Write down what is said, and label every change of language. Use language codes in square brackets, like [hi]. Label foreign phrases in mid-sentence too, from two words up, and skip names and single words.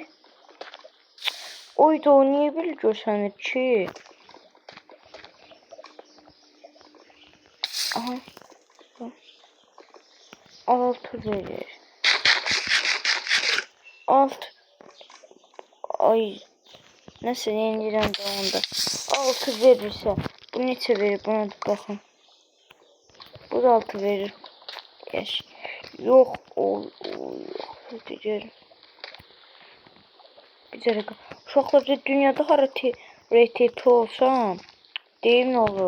[az] Oyda o niye böyle görsənir ki? Aha. Altı verir. Ay. Nasıl yenilirəm də onda. Altı verirsə. Bu neçə verir? Buna da baxın. Bu da altı verir. Yaş. Yox. Deyəcəm. Bir dəqiqə. Uşaqlar dünyada hara RTP olsam deyim nə olur.